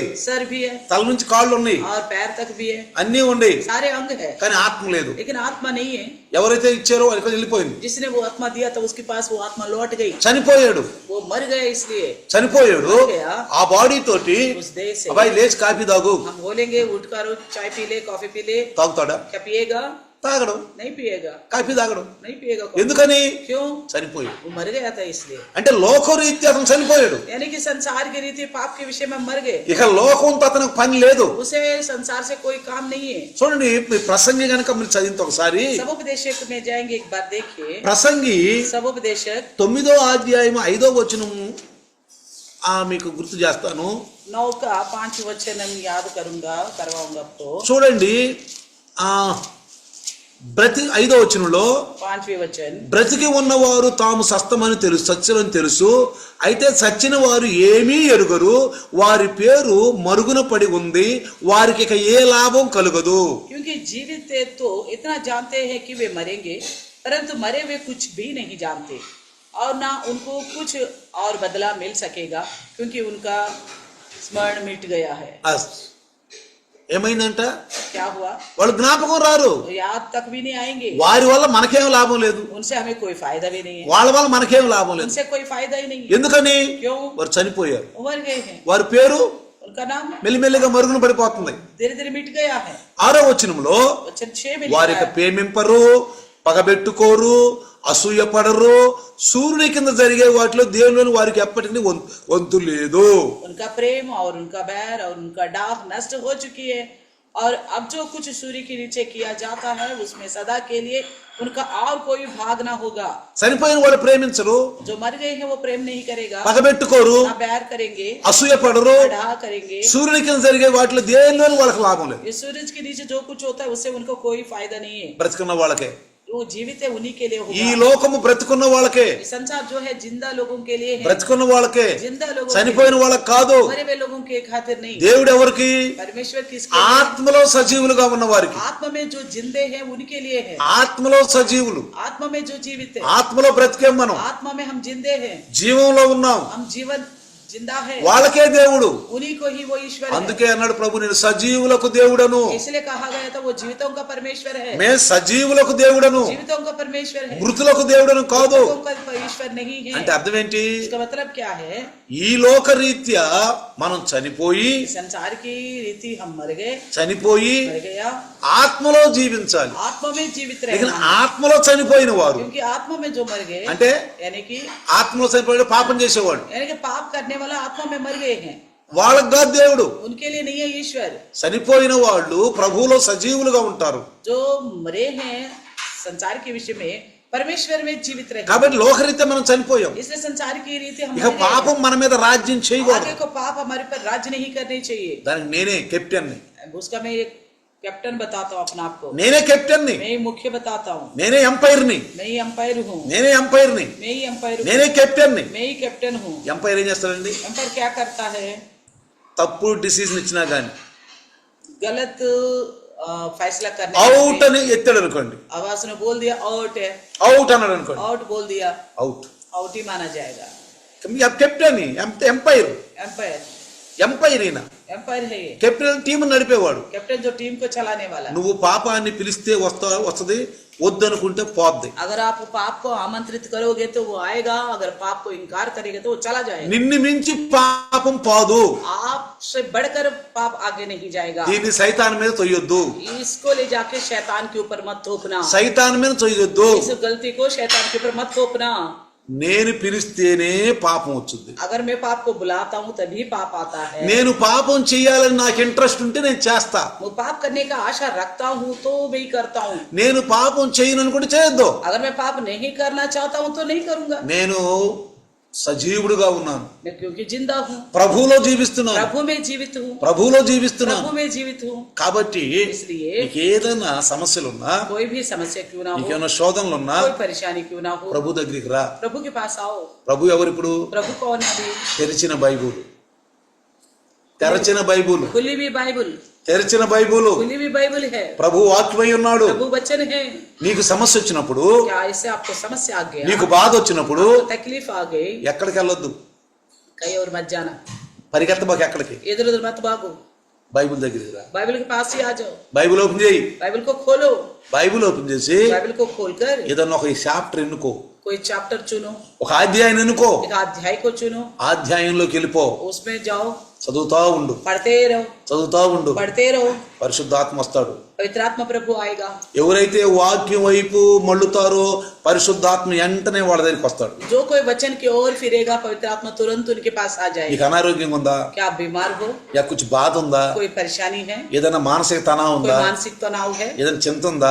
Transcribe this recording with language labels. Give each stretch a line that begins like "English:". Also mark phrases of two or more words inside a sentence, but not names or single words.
Hindi: सर भी है
Telugu: తల నుంచి కాళ్ళు ఉన్నాయి,
Hindi: और पैर तक भी है,
Telugu: అన్నీ ఉన్నాయి,
Hindi: सारे अंग है,
Telugu: కానీ ఆత్మ లేదు.
Hindi: लेकिन आत्मा नहीं है।
Telugu: ఎవరైతే ఇచ్చారో వాళ్ళకి వెళ్ళిపోయింది.
Hindi: जिसने वो आत्मा दिया था उसके पास वो आत्मा लौट गई,
Telugu: చనిపోయాడు,
Hindi: वो मर गया। इसलिए
Telugu: చనిపోయాడు.
Hindi: मर गया।
Telugu: ఆ బాడీ తోటి
Hindi: उस देह से
Telugu: అబ్బాయి లేచి కాఫీ తాగు,
Hindi: हम बोलेंगे उठकर चाय पी ले, कॉफी पी ले,
Telugu: తాగుతాడా?
Hindi: क्या पिएगा?
Telugu: తాగడు.
Hindi: नहीं पिएगा,
Telugu: కాఫీ తాగడు.
Hindi: नहीं पिएगा कॉफी।
Telugu: ఎందుకని?
Hindi: क्यों?
Telugu: చనిపోయాడు.
Hindi: वो मर गया था इसलिए।
Telugu: అంటే లోకరీత్యా అతను చనిపోయాడు.
Hindi: यानी कि संसार की रीति पाप के विषय में मर गए,
Telugu: ఇక లోకంతో అతనికి పని లేదు.
Hindi: उसे संसार से कोई काम नहीं है।
Telugu: చూడండి మీ ప్రసంగి గనక మీరు చదివితే ఒకసారి,
Hindi: सबोपदेशक में जाएंगे, एक बार देखिए
Telugu: ప్రసంగి
Hindi: सबोपदेशक
Telugu: 9వ అధ్యాయం 5వ వచనం మీకు గుర్తు చేస్తాను.
Hindi: 9 का 5 वचन याद करवाऊंगा आपको।
Telugu: చూడండి 5వ వచనంలో
Hindi: 5वें वचन,
Telugu: బ్రతికి ఉన్నవారు తాము సస్తమని తెలుసు, సత్యమని తెలుసు, అయితే చచ్చిన వారు ఏమీ ఎరుగరు, వారి పేరు మరుగున పడి ఉంది, వారికి ఇక ఏ లాభం కలుగదు.
Hindi: क्योंकि जीवित थे तो इतना जानते हैं कि वे मरेंगे, परंतु मरे हुए कुछ भी नहीं जानते, और ना उनको कुछ और बदला मिल सकेगा, क्योंकि उनका स्मरण मिट गया है।
Telugu: ఏమైందంట?
Hindi: क्या हुआ?
Telugu: వాళ్ళు జ్ఞాపకం రారు.
Hindi: याद तक भी नहीं आएंगे,
Telugu: వారి వల్ల మనకేం లాభం లేదు,
Hindi: उनसे हमें कोई फायदा भी नहीं है,
Telugu: వాళ్ళ వల్ల మనకేం లాభం లేదు.
Hindi: उनसे कोई फायदा ही नहीं है।
Telugu: ఎందుకని?
Hindi: क्यों?
Telugu: వారు చనిపోయారు.
Hindi: मर गए हैं,
Telugu: వారి పేరు
Hindi: उनका नाम
Telugu: మెల్లిమెల్లిగా మరుగున పడిపోతుంది.
Hindi: धीरे धीरे मिट गया है।
Telugu: 6వ వచనంలో
Hindi: वचन 6 में
Telugu: వారి
Hindi: लिखा है,
Telugu: ప్రేమింపరు, పగబెట్టుకోరు, అసూయ పడరు, సూర్యుని కింద జరిగే వాటిలో దేవుని వారికి ఎప్పటికీ వంతు లేదు.
Hindi: उनका प्रेम और उनका बैर और उनका डाह नष्ट हो चुकी है, और अब जो कुछ सूर्य के नीचे किया जाता है उसमें सदा के लिए उनका और कोई भाग ना होगा।
Telugu: చనిపోయిన వాళ్ళు ప్రేమించరు,
Hindi: जो मर गए हैं वो प्रेम नहीं करेगा,
Telugu: పగబెట్టుకోరు,
Hindi: ना बैर करेंगे,
Telugu: అసూయ పడరు,
Hindi: ना डाह करेंगे।
Telugu: సూర్యుని కింద జరిగే వాటిలో దేనిలోని వాళ్ళకి లాభం లేదు.
Hindi: ये सूरज के नीचे जो कुछ होता है उससे उनको कोई फायदा नहीं है।
Telugu: బ్రతికున్న వాళ్ళకే,
Hindi: वो जीवित है उन्हीं के लिए
Telugu: ఈ
Hindi: होगा।
Telugu: లోకము బ్రతికున్న వాళ్ళకే,
Hindi: ये संसार जो है जिंदा लोगों के लिए है,
Telugu: బ్రతికున్న వాళ్ళకే,
Hindi: जिंदा लोगों के
Telugu: చనిపోయిన వాళ్ళకి కాదు.
Hindi: लिए, मरे हुए लोगों के खातिर नहीं।
Telugu: దేవుడు ఎవరికి?
Hindi: परमेश्वर किसके लिए?
Telugu: ఆత్మలో సజీవులుగా ఉన్న వారికి.
Hindi: आत्मा में जो जिंदे हैं उनके लिए है।
Telugu: ఆత్మలో సజీవులు,
Hindi: आत्मा में जो जीवित है,
Telugu: ఆత్మలో బ్రతికేం మనం,
Hindi: आत्मा में हम जिंदे हैं,
Telugu: జీవంలో ఉన్నాం,
Hindi: हम जीवन जिंदा है,
Telugu: వాళ్ళకే దేవుడు.
Hindi: उन्हीं को ही वो ईश्वर है।
Telugu: అందుకే అన్నాడు ప్రభు, నేను సజీవులకు దేవుడను,
Hindi: इसलिए कहा गया था वो जीवितों का परमेश्वर है,
Telugu: మే సజీవులకు దేవుడను,
Hindi: जीवितों का परमेश्वर है,
Telugu: మృతులకు దేవుడను కాదు.
Hindi: मृतकों का ईश्वर नहीं है।
Telugu: అంటే అర్థం ఏంటి?
Hindi: इसका मतलब क्या है?
Telugu: ఈ లోక రీత్యా మనం చనిపోయి
Hindi: संसार की रीति हम मर गए,
Telugu: చనిపోయి
Hindi: मर गया,
Telugu: ఆత్మలో జీవించాలి.
Hindi: आत्मा में जीवित
Telugu: ఇక
Hindi: रहना,
Telugu: ఆత్మలో చనిపోయిన వారు
Hindi: क्योंकि आत्मा में जो मर गए
Telugu: అంటే
Hindi: यानी कि
Telugu: ఆత్మలో చనిపోయిన పాపం చేసేవాడు,
Hindi: पाप करने वाला आत्मा में मर गए हैं,
Telugu: వాళ్ళకి కాదు దేవుడు.
Hindi: उनके लिए नहीं है ईश्वर।
Telugu: చనిపోయిన వాళ్ళు ప్రభువులో సజీవులుగా ఉంటారు.
Hindi: जो मरे हैं संसार के विषय में परमेश्वर में जीवित रहे,
Telugu: కాబట్టి లోకరీత్యా మనం చనిపోయాం.
Hindi: इसलिए संसार की रीति हम
Telugu: ఇక
Hindi: मर गए
Telugu: పాపం మన మీద రాజ్యం
Hindi: हैं।
Telugu: చేయకూడదు.
Hindi: आगे को पाप हमारे पर राज्य नहीं करनी चाहिए।
Telugu: దానికి నేనే కెప్టెన్ని,
Hindi: उसका मैं एक कैप्टन बताता हूँ अपने आप को,
Telugu: నేనే కెప్టెన్ని,
Hindi: मैं ही मुख्य बताता हूँ,
Telugu: నేనే ఎంపైర్ని,
Hindi: मैं ही अंपायर हूँ,
Telugu: నేనే ఎంపైర్ని,
Hindi: मैं ही अंपायर हूँ,
Telugu: నేనే కెప్టెన్ని.
Hindi: मैं ही कैप्टन हूँ।
Telugu: ఎంపైర్ ఏం చేస్తాడండి?
Hindi: अंपायर क्या करता है?
Telugu: తప్పుడు డిసిజన్ ఇచ్చినా గానీ
Hindi: गलत फैसला करने
Telugu: అవుట్
Hindi: में
Telugu: అని ఎత్తాడు అనుకోండి,
Hindi: आवाज ने बोल दिया आउट है,
Telugu: అవుట్ అన్నాడు అనుకోండి,
Hindi: आउट बोल दिया,
Telugu: అవుట్.
Hindi: आउट ही माना जाएगा।
Telugu: కెప్టెన్, ఎంపైర్,
Hindi: एम्पायर
Telugu: ఎంపైర్ ఈయన.
Hindi: एम्पायर है ये,
Telugu: కెప్టెన్ టీం నడిపేవాడు.
Hindi: कैप्टन जो टीम को चलाने वाला।
Telugu: నువ్వు పాపాన్ని పిలిస్తే వస్తది, వద్దనుకుంటే పోద్ది.
Hindi: अगर आप पाप को आमंत्रित करोगे तो वो आएगा, अगर पाप को इनकार करेंगे तो वो चला जाएगा।
Telugu: నిన్ను మించి పాపం పోదు.
Hindi: आपसे बढ़कर पाप आगे नहीं जाएगा।
Telugu: దీన్ని సైతాన్ మీద తొయ్యొద్దు,
Hindi: इसको ले जाके शैतान के ऊपर मत थोपना,
Telugu: సైతాన్ మీద తొయ్యొద్దు.
Hindi: इस गलती को शैतान के ऊपर मत थोपना।
Telugu: నేను పిలిస్తేనే పాపం వచ్చింది.
Hindi: अगर मैं पाप को बुलाता हूँ तभी पाप आता है।
Telugu: నేను పాపం చేయాలని నాకు ఇంట్రెస్ట్ ఉంటే నేను చేస్తా.
Hindi: मैं पाप करने का आशा रखता हूँ तो मैं ही करता हूँ।
Telugu: నేను పాపం చేయను అనుకుంటే చేయొద్దు.
Hindi: अगर मैं पाप नहीं करना चाहता हूँ तो नहीं करूंगा।
Telugu: నేను సజీవుడుగా ఉన్నాను,
Hindi: मैं क्योंकि जिंदा हूँ,
Telugu: ప్రభువులో జీవిస్తున్నాను,
Hindi: प्रभु में जीवित हूँ,
Telugu: ప్రభువులో జీవిస్తున్నాను.
Hindi: प्रभु में जीवित हूँ।
Telugu: కాబట్టి
Hindi: इसलिए
Telugu: నీకు ఏదైనా సమస్యలున్నా,
Hindi: कोई भी समस्या क्यों ना हो,
Telugu: నీకేమైనా శోధనలున్నా
Hindi: कोई परेशानी क्यों ना हो,
Telugu: ప్రభు దగ్గరికి రా.
Hindi: प्रभु के पास आओ।
Telugu: ప్రభు ఎవరు? ఇప్పుడు
Hindi: प्रभु कौन है? अभी
Telugu: తెరిచిన బైబుల్, తెరచిన బైబుల్,
Hindi: खुली भी बाइबल,
Telugu: తెరిచిన బైబుల్.
Hindi: खुली भी बाइबल है,
Telugu: ప్రభు వాక్యమై ఉన్నాడు.
Hindi: प्रभु वचन है।
Telugu: నీకు సమస్య వచ్చినప్పుడు,
Hindi: क्या इससे आपको समस्या आ गया,
Telugu: నీకు బాధ వచ్చినప్పుడు
Hindi: आपको तकलीफ आ गई,
Telugu: ఎక్కడికి వెళ్ళొద్దు,
Hindi: कहीं और मत जाना,
Telugu: పరిగెత్తబాకు. ఎక్కడికి?
Hindi: इधर उधर मत भागो,
Telugu: బైబుల్ దగ్గరికి రా.
Hindi: बाइबल के पास ही आ जाओ।
Telugu: బైబుల్ ఓపెన్ చేయి.
Hindi: बाइबल को खोलो,
Telugu: బైబుల్ ఓపెన్ చేసి
Hindi: बाइबल को खोलकर
Telugu: ఏదన్నా ఒక చాప్టర్ ఎన్నుకో,
Hindi: कोई चैप्टर चुनो,
Telugu: ఒక అధ్యాయం ఎన్నుకో,
Hindi: एक अध्याय को चुनो,
Telugu: ఆ అధ్యాయంలోకి వెళ్ళిపో,
Hindi: उसमें जाओ,
Telugu: చదువుతా ఉండు,
Hindi: पढ़ते रहो,
Telugu: చదువుతా ఉండు.
Hindi: पढ़ते रहो,
Telugu: పరిశుద్ధాత్మ వస్తాడు.
Hindi: पवित्र आत्मा प्रभु आएगा।
Telugu: ఎవరైతే వాక్యం వైపు మళ్ళుతారో పరిశుద్ధాత్మ వెంటనే వాళ్ళ దగ్గరికి వస్తాడు.
Hindi: जो कोई वचन की ओर फिरेगा पवित्र आत्मा तुरंत उनके पास आ
Telugu: నీకు
Hindi: जाएगा।
Telugu: అనారోగ్యం ఉందా?
Hindi: क्या आप बीमार हो, या कुछ
Telugu: బాధ ఉందా?
Hindi: कोई परेशानी है,
Telugu: ఏదైనా మానసిక తనావు
Hindi: कोई
Telugu: ఉందా?
Hindi: मानसिक तनाव है,
Telugu: ఏదైనా చింత ఉందా?